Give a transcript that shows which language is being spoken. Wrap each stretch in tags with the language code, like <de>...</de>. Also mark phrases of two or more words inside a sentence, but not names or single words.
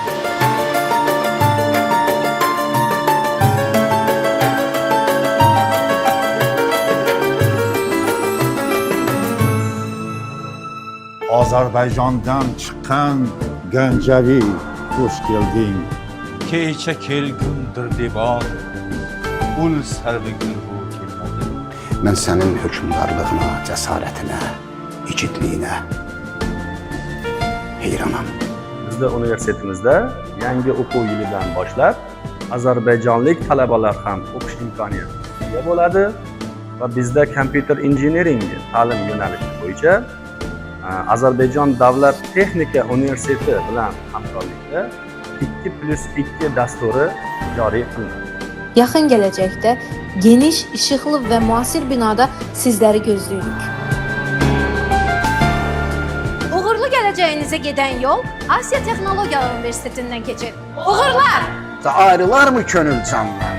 <az>Azərbaycandan çıxan Gəncəvi, xoş gəldin.</az> <uz>Keyçe kelgündür divan, ul servi gül bu kelmədi.</uz> <az>Mən sənin hökmdarlığına, cəsarətinə, igidliyinə heyranam.</az> <uz>Bizda universitetimizda yangi o'quv yilidan boshlab ozarbayjonlik talabalar ham o'qish imkoniyatiga ega bo'ladi va bizda kompyuter injiniring ta'lim yo'nalishi bo'yicha Ozarbayjon Davlat Texnika Universiteti bilan hamkorlikda 2+2 dasturi joriy qilinadi.</uz> <az>Yaxın gələcəkdə geniş, işıqlı və müasir binada sizləri gözləyirik. Uğurlu gələcəyinizə gedən yol Asiya Texnologiyalar Universitetindən keçir. Uğurlar! Ayrılar mı könül candan?</az>